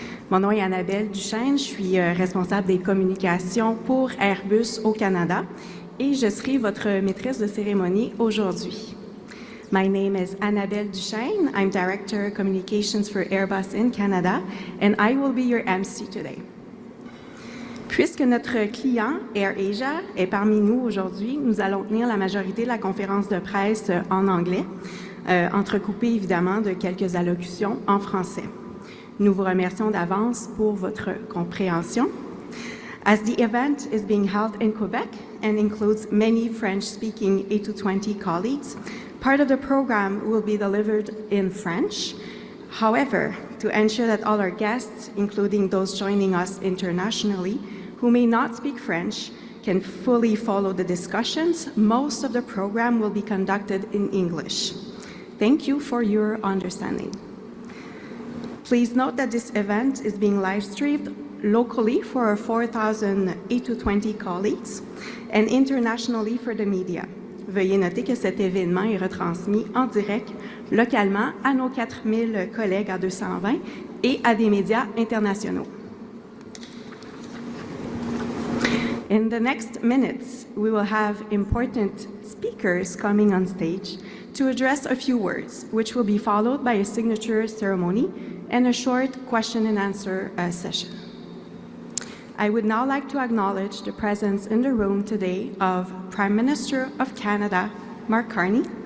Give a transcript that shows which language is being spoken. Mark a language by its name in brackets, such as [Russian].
[French] Mon nom est Annabelle Duchesne, je suis responsable des communications pour Airbus au Canada et je serai votre maîtresse de cérémonie aujourd'hui. [English] My name is Annabelle Duchesne. I'm Director Communications for Airbus in Canada and I will be your MC today. [French] Puisque notre client, AirAsia, est parmi nous aujourd'hui, nous allons tenir la majorité de la conférence de presse en anglais, entrecoupée évidemment de quelques allocutions en français. Nous vous remercions d'avance pour votre compréhension. [English] As the event is being held in Québec and includes many French-speaking A220 colleagues, part of the program will be delivered in French. However, to ensure that all our guests, including those joining us internationally, who may not speak French, can fully follow the discussions, most of the program will be conducted in English. Thank you for your understanding. Please note that this event is being live-streamed locally for our 4,000 A220 colleagues and internationally for the media. [French] Veuillez noter que cet événement est retransmis en direct localement à nos 4000 collègues à 220 et à des médias internationaux. [English] In the next minutes, we will have important speakers coming on stage to address a few words, which will be followed by a signature ceremony and a short question and answer session. I would now like to acknowledge the presence in the room today of Prime Minister of Canada, Mark Carney,